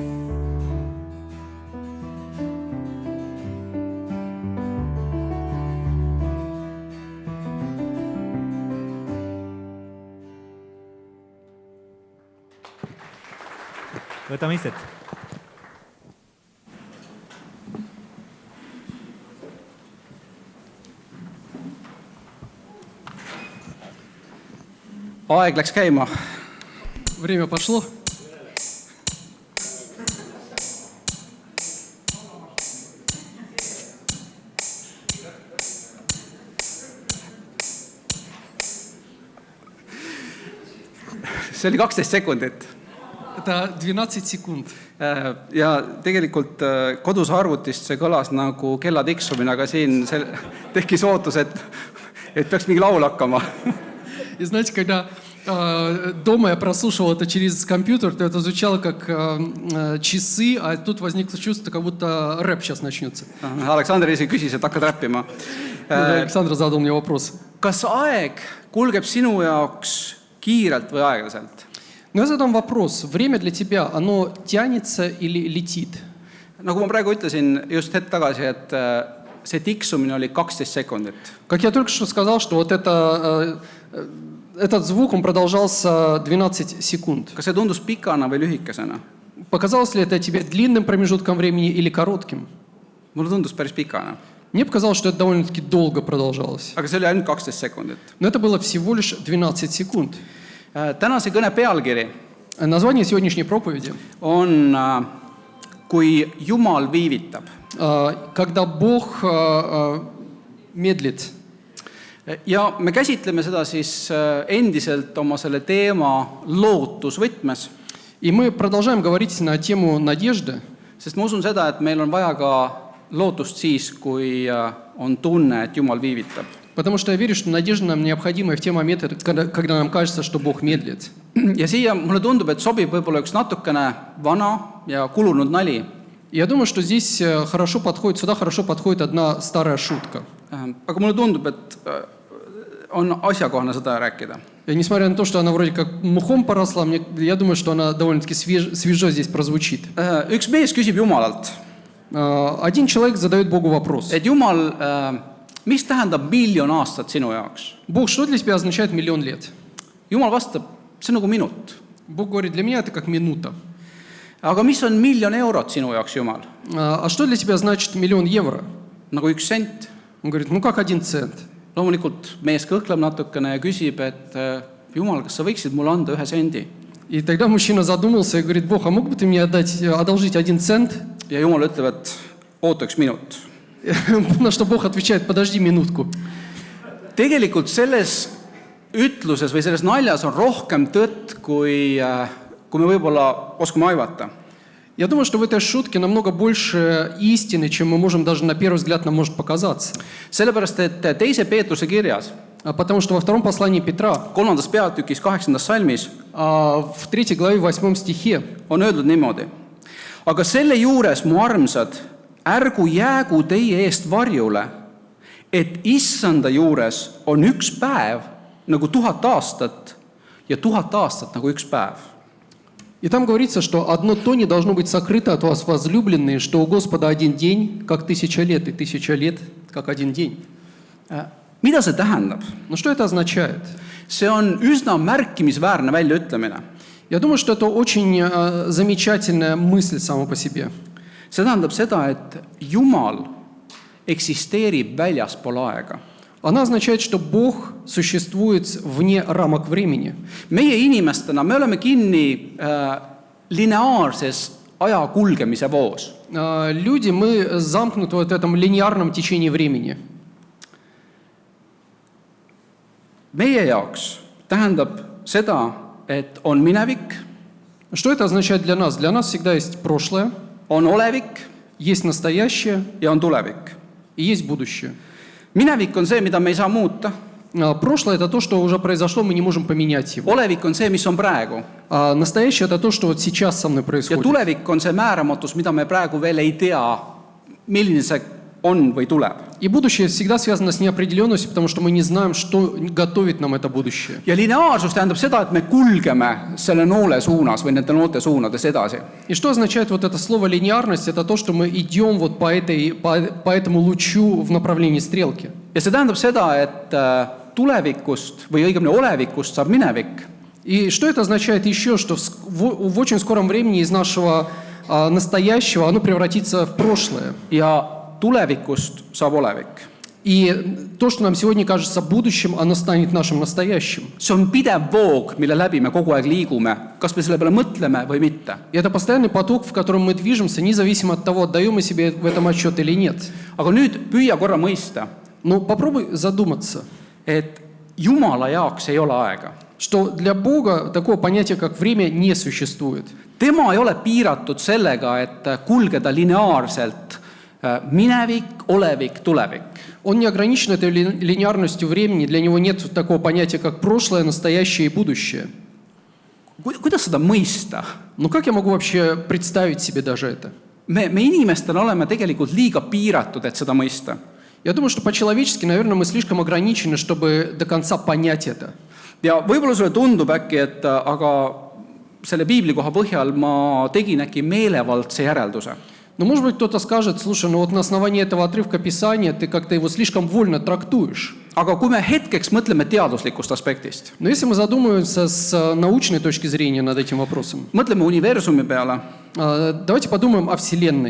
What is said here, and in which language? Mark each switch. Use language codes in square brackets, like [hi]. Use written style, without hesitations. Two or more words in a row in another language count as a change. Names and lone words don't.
[et] Võtame istet. Aeg läks käima. [ru] Время пошло. [et] See oli 12 sekundit. [ru] Это 12 секунд. [et] Ja tegelikult kodus arvutist see kõlas nagu kella tiksumine, aga siin tekkis ootus, et peaks mingi laul hakkama. [ru] И знаете, когда дома я прослушивал это через компьютер, то это звучало как часы, а тут возникло чувство, как будто рэп сейчас начнется. [et] Aleksander ise küsis, et hakkad räppima. [ru] Александр задал мне вопрос. [et] Kas aeg kulgeb sinu jaoks kiirelt või aeglaselt? [ru] Но я задам вопрос. Время для тебя, оно тянется или летит? [et] Nagu ma praegu ütlesin just hetk tagasi, et see tiksumine oli 12 sekundit. [ru] Как я только что сказал, что вот этот звук, он продолжался 12 секунд. [et] Kas see tundus pikana või lühikesena? [ru] Показалось ли это тебе длинным промежутком времени или коротким? [et] Mulle tundus päris pikana. [ru] Мне показалось, что это довольно-таки долго продолжалось. [et] Aga see oli ainult 12 sekundit. [ru] Но это было всего лишь 12 секунд. [et] Tänase kõne pealkiri [ru] Название сегодняшней проповеди [et] on Kui Jumal viivitab. [ru] Когда Бог медлит. [et] Ja me käsitleme seda siis endiselt oma selle teema lootusvõtmes, [ru] И мы продолжаем говорить на тему надежды, [et] sest ma usun seda, et meil on vaja ka lootust siis, kui on tunne, et Jumal viivitab. [ru] потому что я верю, что надежда нам необходима и в те моменты, когда нам кажется, что Бог медлит. [et] Ja siia mulle tundub, et sobib võib-olla üks natukene vana ja kulunud nali. [ru] Я думаю, что здесь сюда хорошо подходит одна старая шутка. [et] Aga mulle tundub, et on asjakohane seda rääkida. [ru] И несмотря на то, что она вроде как мухом поросла, я думаю, что она довольно-таки свежо здесь прозвучит. [et] Üks mees küsib Jumalalt, [ru] Один человек задает Богу вопрос. [et] et Jumal, mis tähendab 1 000 000 aastat sinu jaoks? [ru] Бог, что для тебя означает 1 000 000 лет? [et] Jumal vastab, see on nagu minut. [ru] Бог говорит, для меня это как минута. [et] Aga mis on 1 000 000 eurot sinu jaoks, Jumal? [ru] А что для тебя значит 1 000 000 евро? [et] Nagu 1 sent. [ru] Он говорит, ну как 1 цент. [et] Loomulikult mees kõhkleb natukene ja küsib, et Jumal, kas sa võiksid mulle anda 1 sendi? [ru] И тогда мужчина задумался и говорит, Бог, а мог бы ты мне одолжить 1 цент? [et] Ja Jumal ütleb, et oota 1 minut. [ru] На что Бог отвечает, подожди минутку. [et] Tegelikult selles ütluses või selles naljas on rohkem tõtt, kui me võib-olla oskame aivata. [ru] Я думаю, что в этой шутке намного больше истины, чем мы можем даже на первый взгляд нам может показаться. [et] Sellepärast, et 2. Peetruse kirjas, [ru] Потому что во втором послании Петра, [et] 3. peatükis 8. salmis, [ru] в 3 главе 8 стихе, [et] on öeldud niimoodi. Aga selle juures, mu armsad, ärgu jäägu teie eest varjule, et issanda juures on 1 päev nagu 1000 aastat ja 1000 aastat nagu 1 päev. [ru] и там говорится, что одно то не должно быть сокрыто от вас, возлюбленные, что у Господа 1 день, как 1000 лет, и 1000 лет, как 1 день. [et] Mida see tähendab? [ru] Ну что это означает? [et] See on üsna märkimisväärne väljaütlemine. [ru] Я думаю, что это очень замечательная мысль сама по себе. [et] See tähendab seda, et Jumal eksisteerib väljaspool aega. [ru] Она означает, что Бог существует вне рамок времени. [et] Meie inimestena me oleme kinni lineaarses aja kulgemise voos. [ru] Люди, мы замкнуты в этом линейном течении времени. [et] Meie jaoks tähendab seda, et on minevik, [ru] Что это означает для нас? Для нас всегда есть прошлое, [et] on olevik [ru] есть настоящее [et] ja on tulevik. [ru] и есть будущее. [et] Minevik on see, mida me ei saa muuta. [ru] Прошлое – это то, что уже произошло, мы не можем поменять его. [et] Olevik on see, mis on praegu. [ru] А настоящее – это то, что вот сейчас со мной [et] Ja [ru] происходит. [et] tulevik on see määramatus, mida me praegu veel ei tea, milline see on või tuleb. [ru] И будущее всегда связано с неопределенностью, потому что мы не знаем, что готовит нам это будущее. [et] Ja lineaarsus tähendab seda, et me kulgeme selle noole suunas või nende noolte suunades edasi. [ru] И что означает вот это слово «линейность»? Это то, что мы идем вот по этому лучу в направлении стрелки. [et] Ja see tähendab seda, et tulevikust või õigemini olevikust saab minevik. [ru] И что это означает еще? Что в очень скором времени из нашего настоящего оно превратится в прошлое. [et] Ja tulevikust saab olevik. [ru] И то, что нам сегодня кажется будущим, оно станет нашим настоящим. [et] See on pidev voog, mille läbi me kogu aeg liigume, kas me selle peale mõtleme või mitte. [ru] И это постоянный поток, в котором мы движемся, независимо от того, отдаем мы себе в этом отчет или нет. [et] Aga nüüd püüa korra mõista, [ru] Но попробуй задуматься, [et] et Jumala jaoks ei ole aega. [ru] что для Бога такого понятия, как время, не существует. [et] Tema ei ole piiratud sellega, et kulgeda lineaarselt minevik, olevik, tulevik. [ru] Он не ограничен этой линейностью времени, для него нет такого понятия, как прошлое, настоящее и будущее. [et] Kuidas seda mõista? [ru] Ну как я могу вообще представить себе даже это? [et] Me inimestena oleme tegelikult liiga piiratud, et seda mõista. [ru] Я думаю, что по-человечески, наверное, мы слишком ограничены, чтобы до конца понять это. [et] Ja võib-olla sulle tundub äkki, et aga selle piiblikoha põhjal ma tegin äkki meelevaldse järelduse. [ru] Но, может быть, кто-то скажет, слушай, ну вот на основании этого отрывка Писания ты как-то его слишком вольно трактуешь. [et] Aga kui me hetkeks mõtleme teaduslikust aspektist, [ru] Но если мы задумаемся с научной точки зрения над этим вопросом, [et] mõtleme universumi peale, [ru] давайте подумаем о Вселенной.